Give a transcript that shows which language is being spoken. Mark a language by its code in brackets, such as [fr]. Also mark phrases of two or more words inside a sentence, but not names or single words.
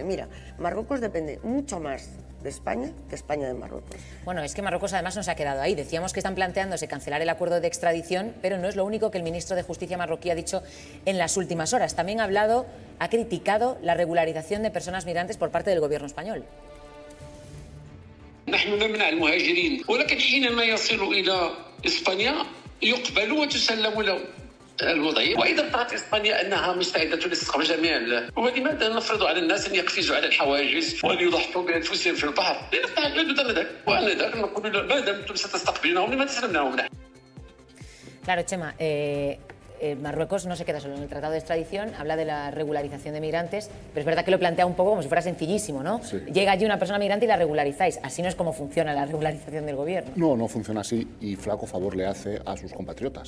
[es] Mira, Marruecos depende mucho más de España que España de Marruecos. Bueno, es que Marruecos además no se ha quedado ahí. Decíamos que están planteándose cancelar el acuerdo de extradición, pero no es lo único que el ministro de Justicia marroquí ha dicho en las últimas horas. También ha criticado la regularización de personas migrantes por parte del gobierno español. [ar] نحن نمنع المهاجرين ولكن حينما يصلوا إلى إسبانيا يقبلوا وتسلموا له الوضعية وإذا اضطرت إسبانيا أنها مستعدة لاستقبال جميع ولماذا نفرض على الناس أن يقفزوا على الحواجز وأن يضحوا بأنفسهم في البحر لنفتح الحدود آنذاك وآنذاك نقول ما دامتم ستستقبلونهم لماذا تسلمناهم نحن. [es] Claro, Chema, Marruecos no se queda solo en el Tratado de Extradición, habla de la regularización de migrantes, pero es verdad que lo plantea un poco como si fuera sencillísimo, ¿no? Sí. Llega allí una persona migrante y la regularizáis. Así no es como funciona la regularización del gobierno. No, no funciona así y flaco favor le hace a sus compatriotas.